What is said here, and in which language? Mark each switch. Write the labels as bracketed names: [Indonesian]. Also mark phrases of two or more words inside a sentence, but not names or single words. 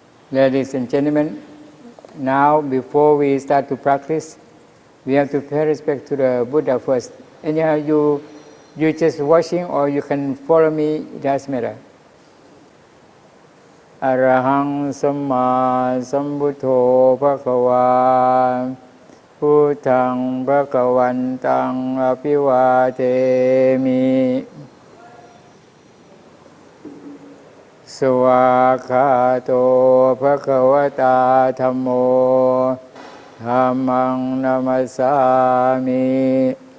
[English] Ladies and gentlemen, now before we start to practice, we have to pay respect to the Buddha first. Anyhow, you just watching or you can follow me, it doesn't matter. [Pali] Arahang Samma Sambuddho Bhagava Bhutang Bhagavantang Apivademi Suvakato Bhagavata Dhammo Dhammang Namasami